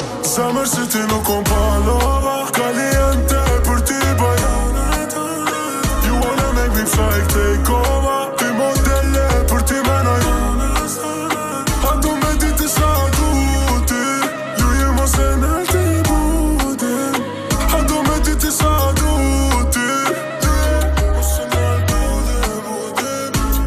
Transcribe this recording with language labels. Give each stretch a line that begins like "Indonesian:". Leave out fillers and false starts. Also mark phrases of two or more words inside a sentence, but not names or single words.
Albanian: Zemër si ti nuk kom palova, caliente për ti bajana.
English: You wanna make me fly, take over.
Albanian: Ti modele për ti menoj. A do me diti sa du ti, ju je mos e nel ti budin. A do me diti sa du ti, mos e nel budin.